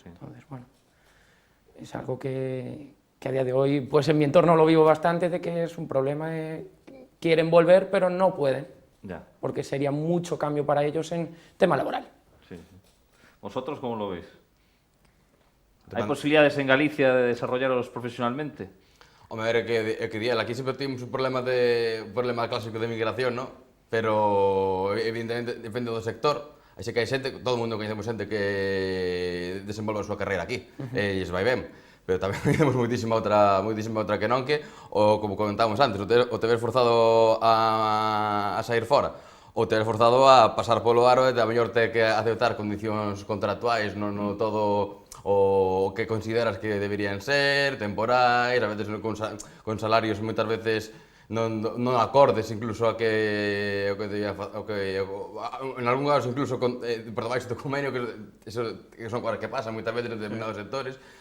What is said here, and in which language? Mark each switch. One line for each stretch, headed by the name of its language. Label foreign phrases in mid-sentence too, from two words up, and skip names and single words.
Spanish: Entonces, bueno, es algo que a día de hoy, pues en mi entorno lo vivo bastante, de que es un problema de quieren volver, pero no pueden, porque sería mucho cambio para ellos en tema laboral. Sí. ¿Vosotros cómo lo veis? ¿Hay posibilidades en Galicia de desarrollaros profesionalmente?
Galician: Home, a ver, é que aquí sempre tivemos un problema clásico de migración, ¿no? Pero evidentemente depende do sector. Así que hai xente, todo o mundo coñecemos xente que desenvolve a súa carreira aquí, e lles vai ben. Pero tamén coñecemos moitísima outra que non, que, como comentábamos antes, o te ver forzado a sair fora, ou te ves forzado a pasar polo aro e a mellor te que aceptar condicións contractuais no todo o que consideras que deberían ser, temporais, a veces con salarios moitas veces non acordes incluso a que en algún caso incluso por debaixo do convenio, que son cosas que pasan moitas veces en determinados sectores.